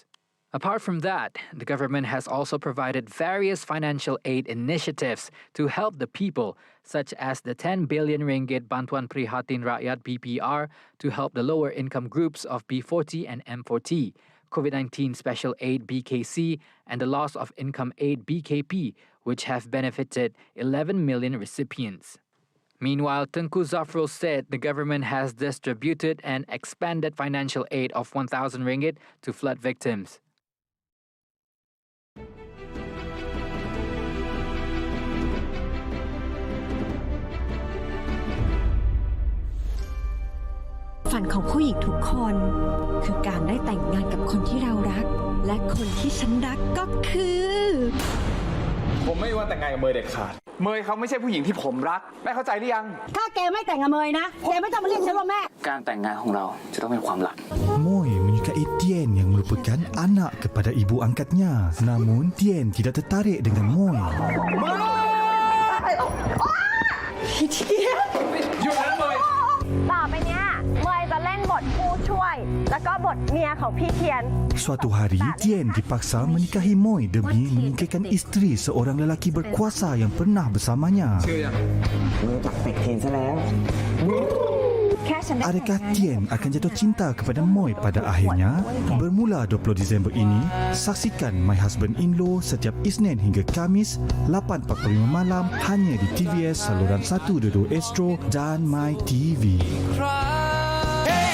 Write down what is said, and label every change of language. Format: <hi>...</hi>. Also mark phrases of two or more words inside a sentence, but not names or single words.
<en>Apart from that, the government has also provided various financial aid initiatives to help the people, such as the 10 billion ringgit Bantuan Prihatin Rakyat BPR to help the lower income groups of B40 and M40, COVID-19 Special Aid BKC, and the Loss of Income Aid BKP, which have benefited 11 million recipients. Meanwhile, Tengku Zafrul said the government has distributed an expanded financial aid of 1,000 ringgit to flood victims.</en> <th>ฝันของผู้หญิงทุกคนคือการได้แต่งงานกับคนที่เรารักและคนที่ฉันรักก็คือผมไม่ว่าแต่งงานกับเมย์เด็ดขาดเมย์เขาไม่ใช่ผู้หญิงที่ผมรักแม่เข้าใจหรือยังถ้าแกไม่แต่งกับเมย์นะแกไม่ต้องมาเรียกฉันว่าแม่การแต่งงานของเราจะต้องเป็นความลับ</th> <ms>Moy menyukai Tien yang merupakan anak kepada ibu angkatnya. Namun Tien tidak tertarik dengan Moy. Tien</ms> <th>ต่อไปเนี้ยเมย์จะเล่นบทผู้ช่วยแล้วก็บทเมียของพี่เทียน</th> <ms>Suatu hari, Tien dipaksa menikahi Moy demi menyingkirkan isteri seorang lelaki berkuasa yang pernah bersamanya. Adakah Tien akan jatuh cinta kepada Moy pada akhirnya? Bermula 20 Disember ini, saksikan My Husband-in-Law setiap Isnin hingga Khamis 8.45 malam hanya di TVS saluran 122 Astro dan My TV.</ms>